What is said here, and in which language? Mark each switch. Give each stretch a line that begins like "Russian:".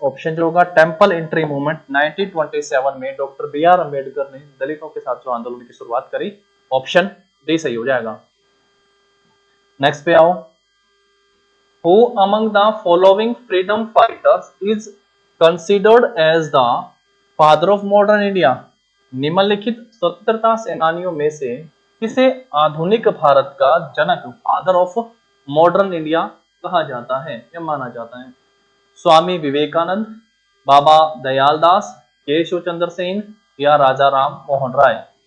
Hindi: Option जो होगा temple entry movement 1927 में डॉक्टर बी आर अम्बेडकर ने दलितों के साथ जो आंदोलन की शुरुआत करी, ऑप्शन डी सही हो जाएगा। नेक्स्ट पे आओ।
English: Who among the following freedom fighters is considered as the father of modern India?
Hindi: निम्नलिखित स्वतंत्रता सेनानियों में से किसे आधुनिक भारत का जनक,
English: father of modern India
Hindi: कहा जाता है या माना जाता है? स्वामी विवेकानंद, बाबा दयाल दास, केशव चंद्र सेन या राजा राम मोहन राय?